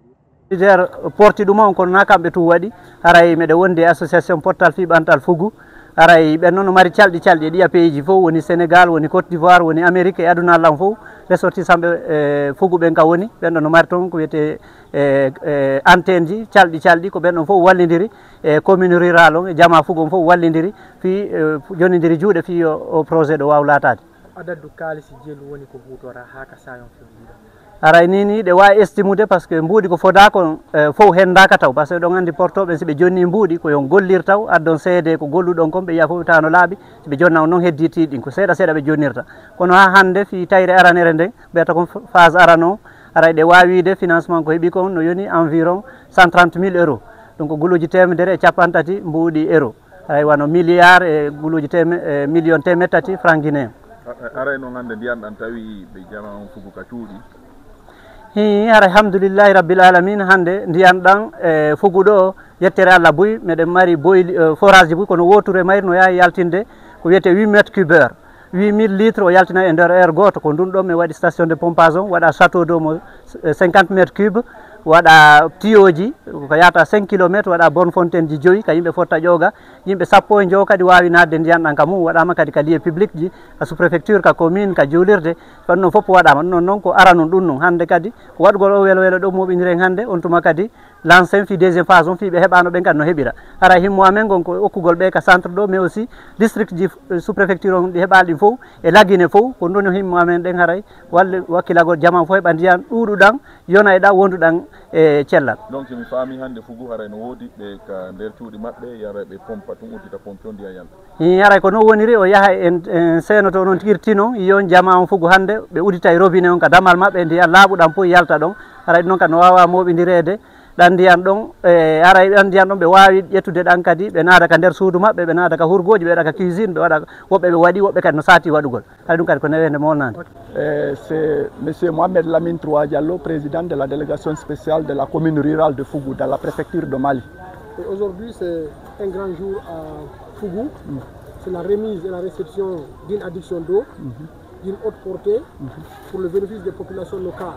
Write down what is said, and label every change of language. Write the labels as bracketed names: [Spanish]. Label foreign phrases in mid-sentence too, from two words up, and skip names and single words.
[Fula] leader porti ɗum on kono na kamɓe tu waɗi aray meɗe wondi association portal fiɓantal fugu aray ɓen noon no mari calɗi calɗi ɗiya pays ji fof woni Sénégal woni Côte d'Ivoire woni Amérique e aduna allah fof ressortisamɓe fugu ɓen ka woni ɓen ɗon no mari toon ko wiyete antenne ji calɗi calɗi ko ɓen ɗon fof wallidiri e commune rural on e jama fugu on fof wallidiri fi jonidiri juuɗe fi o projet ɗo waw latade adadu kalisi jeelu woni ko hutora ha ka sayon fewɗiɗo aray nini ɗe wawi estimude [French] par ce que [Fula] mbuuɗi ko fodako fof hendaka taw [French] par ce que [Fula] ɗon andi portoɓe si ɓe jonni mbuuɗi ko yon gollir taw addon seede ko golluɗon kon ɓe yiya fof tawa no laaɓi si ɓe jonna on noon hedditiɗi ɗin ko seeɗa seeɗa ɓe jonnirta kono ha hande fi tayre aranere nden mbiyata kon phase arano aray ɗe wawide financement ko heeɓi kon no yoni [French] environ 130 000 euros [Fula] donc guluji temedere e capantati mbuuɗi euro aray wano milliard e guluji million temed tati franc guinéen aray noon hande ndiyan ɗan tawi ɓe jama on fugu ka cuuɗi hi ara [Arabic] alhamdoulillahi rabbil alamina [Fula] hande ndiyan ɗan e fugu ɗo yettere allah boyi meɗen mari boyi forage ji boyi kono woture mayri no yawi yaltinde ko wiyete 8 métre cubeur 8000 litres o yaltina e nder heure goto ko ndun ɗon mi waɗi [French] station de pompage [Fula] on waɗa [French] château d'eau [Fula] mo 50 métre cube waɗa tiyoji ko yata 5 kilométre waɗa [French] bonne fontaine [Fula] ji 5 ka yimɓe fotta ƴooga yimɓe 10 jo kadi wawi nadde ndiyan ɗan ka mum waɗama kadi ka [French] lieu public [Fula] ji ka [French] sous préfecture [Fula] ka commune ka juulirde ɗon noon fof waɗama ɗum noon ko aranum ɗum noon hande kadi ko waɗugol o welo welo ɗo moɓidiren hande on tuma kadi l'ancien fi [French] deuxième phase [Fula] on fi ɓe heɓano ɓen kadi no heeɓira ara himmo amen gon ko okkugol ɓe ka centre ɗo [French] mais aussi district [Fula] ji [French] sous préfecture [Fula] on ɗi heɓali ɗin fof e laguine fof ko ɗum himmo amen ɗen haray walle wakkilagol jama fof heɓa ndiyan ɗuɗuɗan yona e ɗa wonduɗan e cellal donc somi faami hande fugu haray no woodi ɓe ka nder cuuɗi maɓɓe yara ɓe pompa tun uddita pompe on ndiya yalta haray ko noon woniri o yaaha en seenoto noon tigirti noon yon jama on fugu hande ɓe udita e robinet on ka damal maɓɓe ndiyan laaɓuɗan fof yalta ɗon haray ɗum noon kadi no wawa moɓidirede ɗan ndiyan ɗon aray ɗan ndiyan ɗon ɓe wawi ƴettude ɗan kadi ɓe naada ka nder suudu maɓɓe ɓe naada ka hurgoji ɓe waɗa ka cuisine ɓe waɗa woɓɓe ɓe waɗi woɓɓe kadi no sati waɗugol hay ɗum kadi ko newende molnade [French] c'est monsieur Mohamed Lamine Troua Diallo, président de la délégation spéciale de la commune rurale de Fougou dans la préfecture de Mali. Et aujourd'hui c'est un grand jour à Fougou, c'est la remise et la réception d'une adduction d'eau d'une haute portée pour le bénéfice des populations locales.